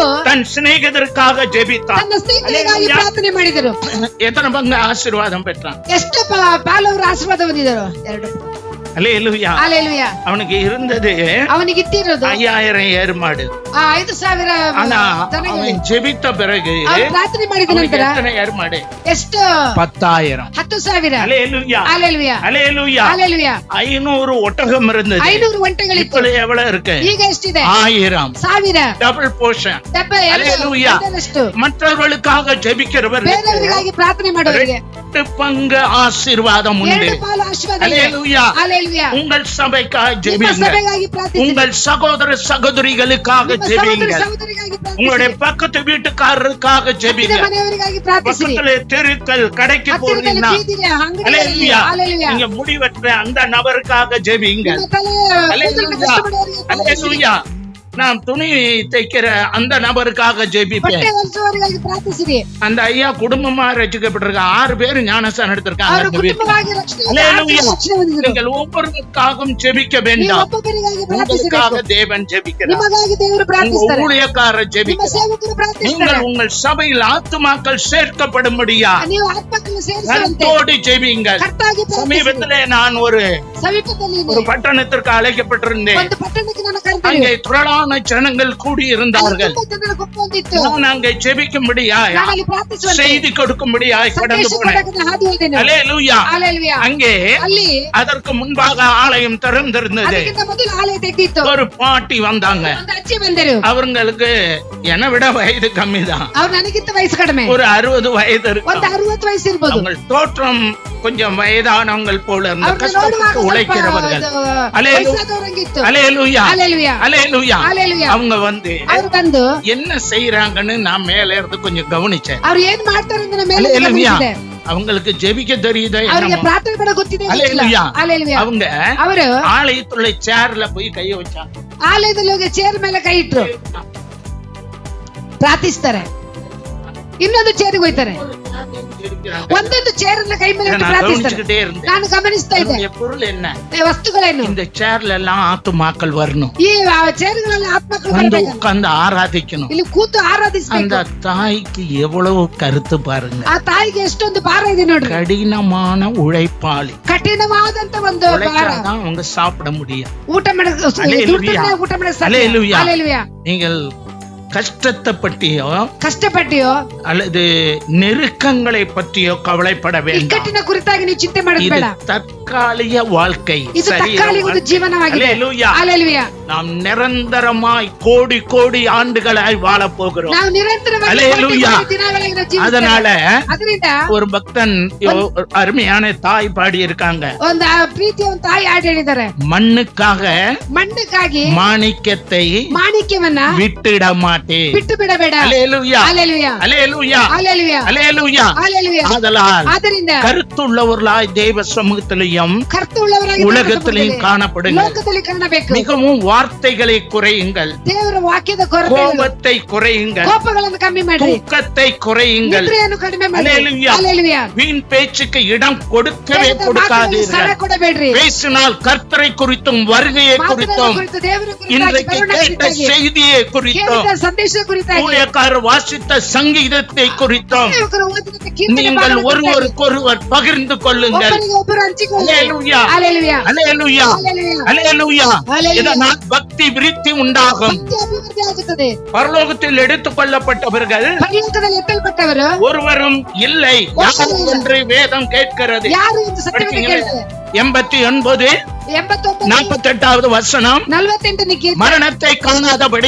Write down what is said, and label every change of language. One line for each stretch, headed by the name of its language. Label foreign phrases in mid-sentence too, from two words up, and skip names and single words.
Tamil: தன் சிநேகிதருக்காக ஜெபித்தான்.
Kannada: ತನ್ನ ಸ್ನೇಹಿತರಿಗಾಗಿ
Tamil: அல்லேலூயா.
Kannada: ಪ್ರಾರ್ಥನೆ ಮಾಡಿದರು.
Tamil: எத்தனை பங்கு ஆசீர்வாதம் பெற்றான்?
Kannada: ಎಷ್ಟು ಪಾಲವರು ಆಶೀರ್ವಾದ ಹೊಂದಿದರು? 2.
Tamil: அல்லேலூயா.
Kannada: Hallelujah.
Tamil: அவனுக்கு இருந்தது
Kannada: ಅವನಿಗೆ ಇಟ್ಟಿರೋದು
Tamil: 5000 ஏர்மாடு. 5000 ஆனா
Kannada: ದನಗಳು.
Tamil: அவன் ஜெபித்த பிறகு
Kannada: ಅವನು ಪ್ರಾರ್ಥನೆ ಮಾಡಿದ
Tamil: அவனுக்கு
Kannada: ನಂತರ
Tamil: எத்தனை ஏர்மாடு?
Kannada: ಎಷ್ಟು 10,000. 10,000.
Tamil: அல்லேலூயா.
Kannada: Hallelujah.
Tamil: அல்லேலூயா.
Kannada: Hallelujah.
Tamil: 500 ஒட்டகம் இருந்தது.
Kannada: 500 ಒಂಟೆಗಳಿತ್ತು.
Tamil: இப்போ எவ்வளவு இருக்கு?
Kannada: ಈಗ ಎಷ್ಟಿದೆ? 1000. 1000.
English: double portion.
Kannada: Hallelujah.
Tamil: மற்றவர்களுக்காக ஜெபிக்கிறவர்கள்
Kannada: ಬೇರೆಯವರಿಗಾಗಿ ಪ್ರಾರ್ಥನೆ ಮಾಡೋರಿಗೆ
Tamil: 2 பங்கு ஆசீர்வாதம் உண்டு.
Kannada: 2 ಪಾಲು ಆಶೀರ್ವಾದ ಇದೆ.
Tamil: அல்லேலூயா.
Kannada: Hallelujah.
Tamil: உங்கள் சபைக்காக
Kannada: ನಿಮ್ಮ
Tamil: ஜெபிங்க.
Kannada: ಸಭೆಗಾಗಿ ಪ್ರಾರ್ಥಿಸಿ.
Tamil: உங்கள் சகோதர சகோதரிகளுக்காக
Kannada: ನಿಮ್ಮ
Tamil: ஜெபிங்க.
Kannada: ಸಹೋದರ ಸಹೋದರಿಗಾಗಿ ಪ್ರಾರ್ಥಿಸಿ.
Tamil: உங்களுடைய பக்கத்து வீட்டுக்காரருக்காக
Kannada: ಪಕ್ಕದ
Tamil: ஜெபிங்க.
Kannada: ಮನೆಯವರಿಗಾಗಿ ಪ್ರಾರ್ಥಿಸಿರಿ.
Tamil: பக்கத்துல தெருக்கள் கடைக்கு
Kannada: ಹತ್ತಿರದಲ್ಲಿ
Tamil: போறீங்கன்னா
Kannada: ಬೀದಿಗೆ, ಅಂಗಡಿಗಳಲ್ಲಿ.
Tamil: அல்லேலூயா.
Kannada: Hallelujah.
Tamil: நீங்க முடிவற்ற அந்த நபருக்காக ஜெபிங்க.
Kannada: ನಿಮ್ಮ ತಲೆ ಕೂದಲನ್ನು
Tamil: அல்லேலூயா.
Kannada: ಕಷ್ಟಪಡುವವರಿಗೆ ಪ್ರಾರ್ಥಿಸಿರಿ.
Tamil: அல்லேலூயா. நான் துணி தைக்கிற அந்த நபருக்காக ஜெபிப்பேன்.
Kannada: ಬಟ್ಟೆ ಹೊಲಿಸುವವರಿಗಾಗಿ ಪ್ರಾರ್ಥಿಸಿರಿ.
Tamil: அந்த ஐயா குடும்பமா ரட்சிக்கப்பட்டிருக்க 6 பேர் ஞானஸ்தானம் எடுத்திருக்காங்க
Kannada: ಅವರು
Tamil: அந்த வீட்டுல.
Kannada: ಕುಟುಂಬವಾಗಿ ರಕ್ಷಣೆ
Tamil: அல்லேலூயா.
Kannada: ಹೊಂದಿದರು.
Tamil: நீங்கள் ஒவ்வொருவருக்காகவும் ஜெபிக்க
Kannada: ನೀವು
Tamil: வேண்டாம்.
Kannada: ಒಬ್ಬೊಬ್ಬರಿಗಾಗಿ ಪ್ರಾರ್ಥಿಸಬೇಕು.
Tamil: உங்களுக்காக தேவன் ஜெபிக்கிறார்.
Kannada: ನಿಮಗಾಗಿ ದೇವರು
Tamil: உங்க
Kannada: ಪ್ರಾರ್ಥಿಸ್ತಾರೆ.
Tamil: ஊழியக்காரர்
Kannada: ನಿಮ್ಮ
Tamil: ஜெபிக்கிறார்.
Kannada: ಸೇವಕರು ಪ್ರಾರ್ಥಿಸ್ತಾರೆ.
Tamil: நீங்கள் உங்கள் சபையில் ஆத்துமாக்கள் சேர்க்கப்படும்படியா
Kannada: ನೀವು ಆತ್ಮಗಳನ್ನು ಸೇರಿಸುವಂತೆ
Tamil: கருத்தோடு ஜெபிங்கள்.
Kannada: ಕರ್ತಾಗಿ ಪ್ರಾರ್ಥಿಸಿರಿ.
Tamil: சமீபத்திலே நான் ஒரு
Kannada: ಸಮೀಪದಲ್ಲಿ
Tamil: பட்டணத்திற்கு அழைக்கப்பட்டிருந்தேன்.
Kannada: ಒಂದು ಪಟ್ಟಣಕ್ಕೆ ನಾನು ಕರೆದಿದ್ದೆ.
Tamil: அங்கே திரளான ஜனங்கள் கூடி இருந்தார்கள்.
Kannada: ತುಂಬಾ ಜನರ ಗುಂಪು ಹೊಂದಿತ್ತು.
Tamil: நான் அங்கே ஜெபிக்கும்படியாய்
Kannada: ನಾನು ಅಲ್ಲಿ ಪ್ರಾರ್ಥಿಸುವಂತೆ
Tamil: செய்தி கொடுக்கும்படியாய் கடந்து
Kannada: ಸಂದೇಶ
Tamil: போனேன்.
Kannada: ಕೊಡಕ್ಕೆ ಹಾದು ಹೋದೆನು.
Tamil: அல்லேலூயா.
Kannada: Hallelujah.
Tamil: அங்கே
Kannada: ಅಲ್ಲಿ
Tamil: அதற்கு முன்பாக ஆலயம் திறந்திருந்தது.
Kannada: ಅದಕ್ಕಿಂತ ಮೊದಲು ಆಲಯ ತೆಗೆದಿತ್ತು.
Tamil: ஒரு பாட்டி வந்தாங்க.
Kannada: ಒಂದು ಅಜ್ಜಿ ಬಂದರು.
Tamil: அவங்களுக்கு என்னை விட வயது கம்மிதான்.
Kannada: ಅವ್ರು ನನಗಿಂತ ವಯಸ್ಸು ಕಡಿಮೆ.
Tamil: ஒரு 60 வயது இருக்கும்.
Kannada: ಒಂದು 60 ವಯಸ್ಸು ಇರ್ಬೋದು.
Tamil: அவங்க தோற்றம் கொஞ்சம் வயதானவங்கள் போல இருந்த
Kannada: ಅವ್ರನ್ನ ನೋಡುವಾಗ
Tamil: கஷ்டப்பட்டு
Kannada: ಸ್ವಲ್ಪ
Tamil: உழைக்கிறவர்கள்.
Kannada: ವಯಸ್ಸಾದವರಂಗಿತ್ತು.
Tamil: அல்லேலூயா.
Kannada: Hallelujah.
Tamil: அல்லேலூயா.
Kannada: Hallelujah.
Tamil: அவங்க வந்து
Kannada: ಅವ್ರು ಬಂದು
Tamil: என்ன செய்யறாங்கன்னு நான் மேல இருந்து கொஞ்சம் கவனிச்சேன்.
Kannada: ಅವ್ರು ಏನ್ ಮಾಡ್ತಾರೆ ಅಂತ ನಾನು ಮೇಲೆ
Tamil: அல்லேலூயா.
Kannada: ಗಮನಿಸಿದೆ.
Tamil: அவங்களுக்கு ஜெபிக்க தெரியுதா
Kannada: ಅವರಿಗೆ
Tamil: என்னமோ.
Kannada: ಪ್ರಾರ್ಥನೆ ಕೂಡ ಗೊತ್ತಿದೆ Hallelujah. Hallelujah.
Tamil: அவங்க
Kannada: ಅವರು
Tamil: ஆலயத்துள்ள சேர்ல போய் கைய வச்சாங்க.
Kannada: ಆಲಯದಲ್ಲಿ ಹೋಗಿ ಚೇರ್ ಮೇಲೆ ಕೈ ಇಟ್ರು ಪ್ರಾರ್ಥಿಸ್ತಾರೆ. ಇನ್ನೊಂದು ಚೇರಿಗೆ ಹೋಯ್ತಾರೆ. ಒಂದೊಂದು ಚೇರ್ ಅನ್ನ ಕೈ ಮೇಲೆ ಇಟ್ಟು
Tamil: நான்
Kannada: ಪ್ರಾರ್ಥಿಸ್ತಾರೆ.
Tamil: கவனிச்சுக்கிட்டே இருந்தேன்.
Kannada: ನಾನು ಗಮನಿಸ್ತಾ ಇದ್ದೆ.
Tamil: அதனுடைய பொருள் என்ன?
Kannada: ವಸ್ತುಗಳೇನು?
Tamil: இந்த சேர்ல எல்லாம் ஆத்துமாக்கள் வரணும்.
Kannada: ಈ ಚೇರ್ಗಳಲ್ಲಿ ಆತ್ಮಗಳು
Tamil: வந்து
Kannada: ಬರಬೇಕು.
Tamil: உட்கார்ந்து ஆராதிக்கணும்.
Kannada: ಇಲ್ಲಿ ಕೂತು ಆರಾಧಿಸಬೇಕು.
Tamil: அந்த தாய்க்கு எவ்வளவு கருத்து பாருங்க.
Kannada: ಆ ತಾಯಿಗೆ ಎಷ್ಟೊಂದು ಭಾರ ಇದೆ ನೋಡ್ರಿ.
Tamil: கடினமான உழைப்பாளி.
Kannada: ಕಠಿಣವಾದಂತ ಒಂದು ಭಾರ.
Tamil: உழைச்சாதான் அவங்க சாப்பிட முடியும்.
Kannada: ಊಟ ಮಾಡಕ್ಕೆ ದುಡ್ಡನ್ನ ಊಟ ಮಾಡಕ್ಕೆ ಸಾಧ್ಯ. Hallelujah. Hallelujah.
Tamil: நீங்கள் கஷ்டத்தை பற்றியோ
Kannada: ಕಷ್ಟಪಟ್ಟಿಯೋ
Tamil: அல்லது நெருக்கங்களை பற்றியோ கவலைப்பட வேண்டாம்.
Kannada: ಇಕ್ಕಟ್ಟಿನ ಕುರಿತಾಗಿ ನೀವು ಚಿಂತೆ ಮಾಡೋದು
Tamil: இது
Kannada: ಬೇಡ.
Tamil: தற்காலிக வாழ்க்கை.
Kannada: ಇದು ತತ್ಕಾಲಿಕ ಒಂದು ಜೀವನವಾಗಿದೆ. Hallelujah. Hallelujah.
Tamil: நாம் நிரந்தரமாய் கோடி கோடி ஆண்டுகளாய் வாழ போகிறோம்.
Kannada: ನಾವು ನಿರಂತರವಾಗಿ Hallelujah. ಕೋಟಿ ದಿನಗಳಾಗಿ ನಾವು ಜೀವಿಸ್ತೇವೆ.
Tamil: அதனால
Kannada: ಅದರಿಂದ
Tamil: ஒரு பக்தன் அருமையான தாய் பாடி இருக்காங்க.
Kannada: ಒಂದು ಪ್ರೀತಿಯ ಒಂದು ತಾಯಿ ಹಾಡು ಹೇಳಿದ್ದಾರೆ.
Tamil: மண்ணுக்காக
Kannada: ಮಣ್ಣಕ್ಕಾಗಿ
Tamil: மாணிக்கத்தை
Kannada: ಮಾಣಿಕ್ಯವನ್ನ
Tamil: விட்டுட மாட்டேன்.
Kannada: ಬಿಟ್ಟು ಬಿಡಬೇಡ.
Tamil: அல்லேலூயா.
Kannada: Hallelujah.
Tamil: அல்லேலூயா.
Kannada: Hallelujah.
Tamil: அல்லேலூயா.
Kannada: Hallelujah.
Tamil: ஆதலால்
Kannada: ಆದ್ದರಿಂದ
Tamil: கருத்துள்ளவர்களாய் தேவ சமூகத்திலையும்
Kannada: ಕರ್ತುಳ್ಳವರಾಗಿ
Tamil: உலகத்திலையும் காணப்படுங்கள்.
Kannada: ಲೋಕದಲ್ಲಿ ಕಾಣಬೇಕು.
Tamil: மிகவும் வார்த்தைகளை குறையுங்கள்.
Kannada: ದೇವರ ವಾಕ್ಯದ ಕೊರತೆ
Tamil: கோபத்தை குறையுங்கள்.
Kannada: ಕೋಪಗಳನ್ನು ಕಮ್ಮಿ ಮಾಡ್ರಿ.
Tamil: தூக்கத்தை குறையுங்கள்.
Kannada: ನಿದ್ರೆಯನ್ನು ಕಡಿಮೆ ಮಾಡ್ರಿ. Hallelujah. Hallelujah.
Tamil: வீண் பேச்சுக்கு இடம் கொடுக்கவே
Kannada: ದೇವರ ಮಾತುಗಳಿಗೆ ಸ್ಥಳ
Tamil: கொடுக்காதீர்கள்.
Kannada: ಕೊಡಬೇಡ್ರಿ.
Tamil: பேசினால் கர்த்தரை குறித்தும் வருகையை
Kannada: ಮಾತುಗಳ
Tamil: குறித்தும்
Kannada: ಕುರಿತು ದೇವರ ಕುರಿತಾಗಿ
Tamil: இன்றைக்கு
Kannada: ಬರೋಣ
Tamil: கேட்ட
Kannada: ಕುರಿತಾಗಿ
Tamil: செய்தியை குறித்தும்
Kannada: ಕೇಳಿದ ಸಂದೇಶ ಕುರಿತಾಗಿ
Tamil: ஊழியக்காரர் வாசித்த சங்கீதத்தை குறித்தும்
Kannada: ಸೇವಕರು ಓದಿದ ಕೀರ್ತನೆ
Tamil: நீங்கள்
Kannada: ಭಾಗದ ಕುರಿತಾಗಿ
Tamil: ஒருவருக்கொருவர் பகிர்ந்து கொள்ளுங்கள்.
Kannada: ಒಬ್ಬರಿಗೆ ಒಬ್ಬರು ಹಂಚಿಕೊಳ್ಳಿ. Hallelujah. Hallelujah.
Tamil: அல்லேலூயா.
Kannada: Hallelujah.
Tamil: அல்லேலூயா.
Kannada: Hallelujah.
Tamil: இதனால் பக்தி விருத்தி உண்டாகும்.
Kannada: ಭಕ್ತಿ ಅಭಿವೃದ್ಧಿ ಆಗುತ್ತದೆ.
Tamil: பரலோகத்தில் எடுத்துக் கொள்ளப்பட்டவர்கள்
Kannada: ಪರಲೋಕದಲ್ಲಿ ಎತ್ತಲ್ಪಟ್ಟವರು
Tamil: ஒருவரும் இல்லை யார் என்று வேதம் கேட்கிறது.
Kannada: ಯಾರು ಎಂದು ಸತ್ಯವನ್ನು ಕೇಳಿದೆ. 89 89
Tamil: 48வது வசனம்.
Kannada: 48ನೇ ಕೀರ್ತನೆ.
Tamil: மரணத்தை காணாதபடி